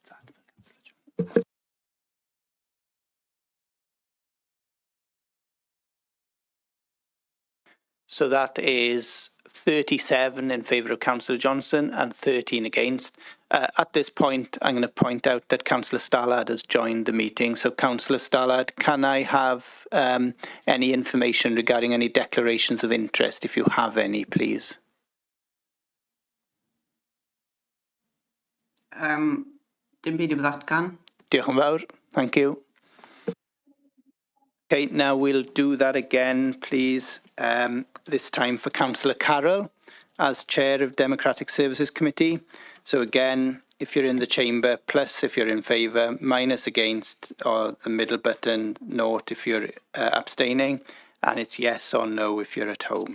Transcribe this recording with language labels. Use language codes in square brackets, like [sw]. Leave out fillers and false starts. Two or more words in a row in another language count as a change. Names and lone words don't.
[en] So that is 37 in favour of Councillor Johnson and 13 against. At this point, I'm going to point out that Councillor Stallard has joined the meeting. So, Councillor Stallard, can I have any information regarding any declarations of interest, if you have any, please? [cy] Dim byd i ddatgan. Diolch yn fawr. [en] Thank you. Okay, now we'll do that again, please, this time for Councillor Carroll as Chair of Democratic Services Committee. So again, if you're in the chamber, plus if you're in favour, minus against, or the middle button, naught if you're abstaining, and it's yes or no if you're at home.